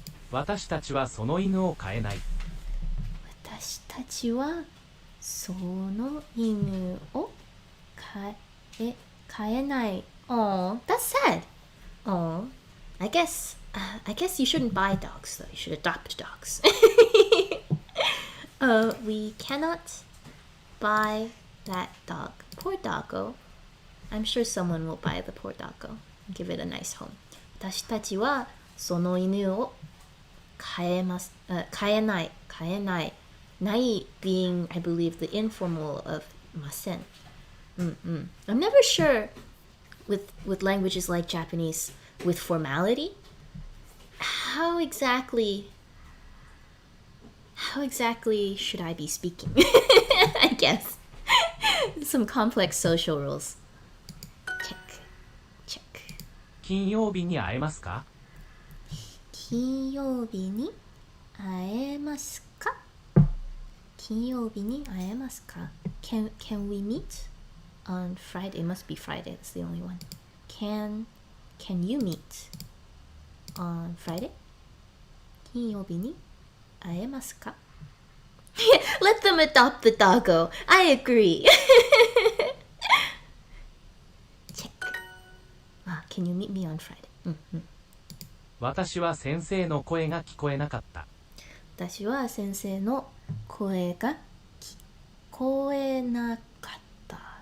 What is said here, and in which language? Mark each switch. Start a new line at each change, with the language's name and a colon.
Japanese: 私たちはその犬を飼えない。私たちはその犬を飼えない.
English: Oh, that's sad. Oh, I guess you shouldn't buy dogs though. You should adopt dogs. We cannot buy that dog. Poor doggo. I'm sure someone will buy the poor doggo and give it a nice home.
Japanese: 私たちはその犬を飼えない。
English: ない being, I believe, the informal of ません. I'm never sure with languages like Japanese with formality. How exactly should I be speaking? I guess. Some complex social rules. Check.
Japanese: 金曜日に会えますか？金曜日に会えますか？金曜日に会えますか？
English: Can we meet on Friday? It must be Friday. That's the only one. Can you meet on Friday?
Japanese: 金曜日に会えますか?
English: Let them adopt the doggo. I agree. Check. Can you meet me on Friday?
Japanese: 私は先生の声が聞こえなかった。私は先生の声が聞こえなかった。